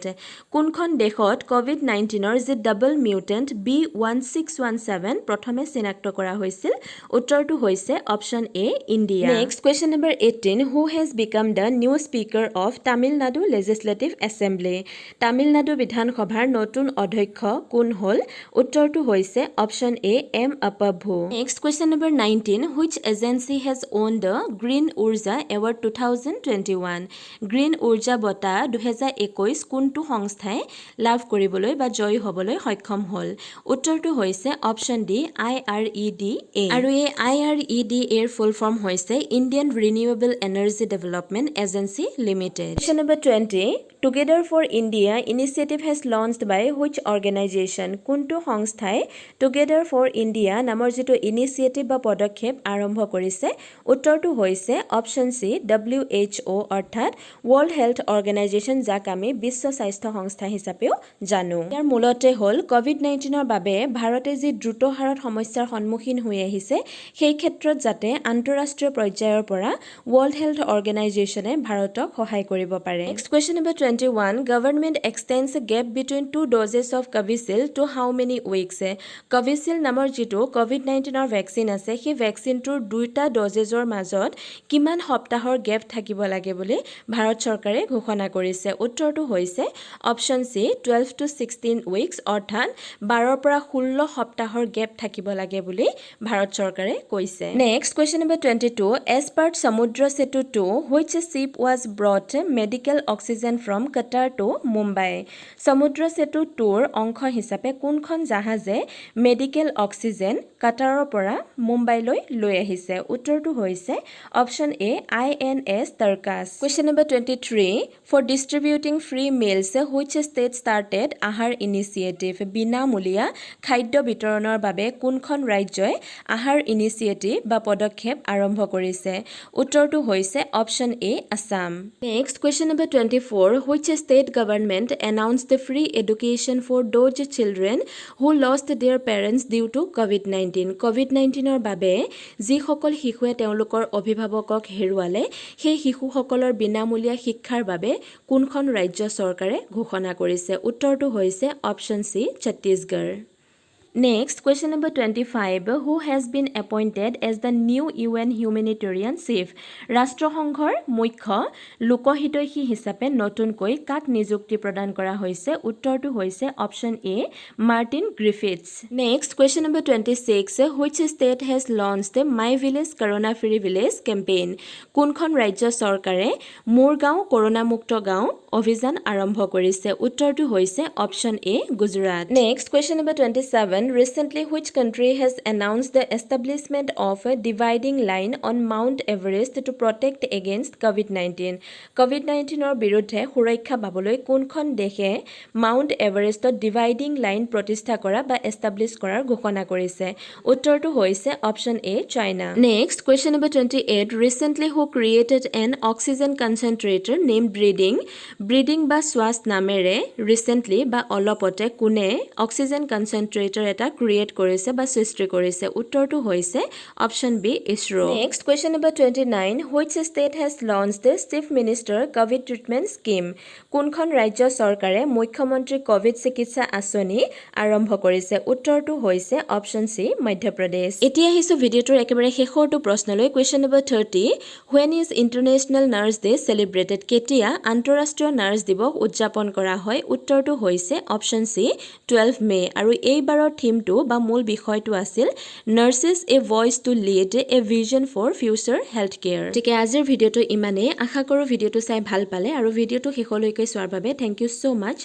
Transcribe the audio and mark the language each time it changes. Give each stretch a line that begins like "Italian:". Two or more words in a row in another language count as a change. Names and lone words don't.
Assamese: কোনখন দেশত COVID-19ৰ যে
English: double mutant
Assamese: B1617 প্ৰথমে চিনাক্ত কৰা হৈছিল উত্তৰটো হৈছে
English: option A
Assamese: ইণ্ডিয়া.
English: নেক্সট question number 18. Who has become the new speaker of Tamil Nadu Legislative Assembly?
Assamese: তামিলনাডু বিধানসভাৰ নতুন অধ্যক্ষ কোন হল উত্তৰটো হৈছে
English: option A
Assamese: এম আপভু.
English: নেক্সট question number 19. Which agency has won the Green Urja Award 2021?
Assamese: গ্ৰীণ উৰ্জা বঁটা 2021 কোনটো সংস্থাই লাভ কৰিবলৈ বা জয়ী হ'বলৈ সক্ষম হ'ল উত্তৰটো হৈছে
English: option D
Assamese: IREDA আৰু এই IREDA এৰ
English: full form
Assamese: হৈছে ইণ্ডিয়ান ৰিনিউৱেবল এনাৰ্জি ডেভেলপমেণ্ট এজেন্সি লিমিটেড.
English: Question number 20. Together for India initiative has launched by which organization?
Assamese: কোনটো সংস্থাই Together for India নামৰ যেটো ইনিচিয়েটিভ বা পদক্ষেপ আৰম্ভ কৰিছে উত্তৰটো হৈছে
English: option C
Assamese: WHO অৰ্থাৎ World Health Organization যাক আমি বিশ্ব স্বাস্থ্য সংস্থা হিচাপেও জানো. ইয়াৰ মূলতে হ'ল COVID-19ৰ বাবে ভাৰতে যি দ্ৰুত হাৰত সমস্যাৰ সন্মুখীন হৈ আহিছে সেই ক্ষেত্ৰত যাতে আন্তঃৰাষ্ট্ৰীয় পৰ্যায়ৰ পৰা World Health Organizationে ভাৰতক সহায় কৰিব পাৰে.
English: Next question number 21. Government extends a gap between two doses of Covishield to how many weeks?
Assamese: Covishield নামৰ যেটো COVID-19ৰ ভ্যাকচিন আছে সেই ভ্যাকচিনটোৰ দুটা ডজেজৰ মাজত কিমান সপ্তাহৰ গ্যাপ থাকিব লাগে বুলি ভাৰত চৰকাৰে ঘোষণা কৰিছে উত্তৰটো হৈছে
English: option C 12 to 16 weeks
Assamese: অৰ্থাৎ 12 পৰা 16 সপ্তাহৰ গ্যাপ থাকিব লাগে বুলি ভাৰত চৰকাৰে কৈছে.
English: নেক্সট question number 22. As part Samudra Setu 2, which ship was brought medical oxygen from Qatar to Mumbai?
Assamese: Samudra Setu 2ৰ অংশ হিচাপে কোনখন জাহাজে
English: medical oxygen
Assamese: কাটাৰৰ পৰা মুম্বাইলৈ লৈ আহিছে উত্তৰটো হৈছে
English: option A
Assamese: INS Tarkas.
English: Question number 23. For distributing free meals, which state started আহাৰ initiative?
Assamese: বিনামূলীয়া খাদ্য বিতৰণৰ বাবে কোনখন ৰাজ্যই আহাৰ ইনিচিয়েটিভ বা পদক্ষেপ আৰম্ভ কৰিছে উত্তৰটো হৈছে
English: option A
Assamese: আসাম.
English: Next question number 24. Which state government announced the free education for those children who lost their parents due to COVID-19?
Assamese: COVID-19ৰ বাবে যিসকল শিশুৱে তেওঁলোকৰ অভিভাৱকক হেৰুৱালে সেই শিশুসকলৰ বিনামূলীয়া শিক্ষাৰ বাবে কোনখন ৰাজ্য চৰকাৰে ঘোষণা কৰিছে উত্তৰটো হৈছে
English: option C
Assamese: ছত্তীশগড়.
English: Next, question number 25. Who has been appointed as the new UN humanitarian chief?
Assamese: ৰাষ্ট্ৰসংঘৰ মুখ্য লোকহিতৈষী হিচাপে নতুনকৈ কাক নিযুক্তি প্ৰদান কৰা হৈছে উত্তৰটো হৈছে
English: option A
Assamese: মাৰ্টিন গ্ৰিফিথছ.
English: Next, question number 26. Which state has launched My Village Corona Free Village campaign?
Assamese: কোনখন ৰাজ্য চৰকাৰে মোৰ গাঁও কৰোনা মুক্ত গাঁও অভিযান আৰম্ভ কৰিছে উত্তৰটো হৈছে
English: option A
Assamese: গুজৰাট.
English: Next, question number 27. Recently, which country has announced the establishment of a dividing line on Mount Everest to protect against COVID-19?
Assamese: COVID-19ৰ বিৰুদ্ধে সুৰক্ষা পাবলৈ কোনখন দেশে মাউণ্ট এভাৰেষ্টত
English: dividing line
Assamese: প্ৰতিষ্ঠা কৰা বা এষ্টাব্লিছ কৰাৰ ঘোষণা কৰিছে উত্তৰটো হৈছে
English: option A
Assamese: চাইনা.
English: Next, question number 28. Recently, who created an oxygen concentrator named Breathing
Assamese: বা শ্বাস নামেৰে ৰিসেন্টলি বা অলপতে কোনে
English: oxygen concentrator
Assamese: এটা ক্ৰিয়েট কৰিছে বা সৃষ্টি কৰিছে উত্তৰটো হৈছে
English: option B
Assamese: ইছৰো.
English: Next, question number 29. Which state has launched the Chief Minister COVID Treatment Scheme?
Assamese: কোনখন ৰাজ্য চৰকাৰে মুখ্যমন্ত্ৰী কোভিড চিকিৎসা আঁচনি আৰম্ভ কৰিছে উত্তৰটো হৈছে
English: option C
Assamese: মধ্যপ্ৰদেশ. এতিয়া আহিছো ভিডিঅটোৰ একেবাৰে শেষৰটো প্ৰশ্নলৈ.
English: Question number 30. When is International Nurse Day celebrated?
Assamese: কেতিয়া আন্তঃৰাষ্ট্ৰীয় নাৰ্ছ দিৱস উদযাপন কৰা হয় উত্তৰটো হৈছে
English: option C
Assamese: 12 মে আৰু এইবাৰৰ থিমটো বা মূল বিষয়টো আছিল
English: Nurses a voice to lead a vision for future health care.
Assamese: গতিকে আজিৰ ভিডিঅ'টো ইমানেই. আশা কৰোঁ ভিডিঅ'টো চাই ভাল পালে আৰু ভিডিঅ'টো শেষলৈকে চোৱাৰ বাবে
English: thank you so much.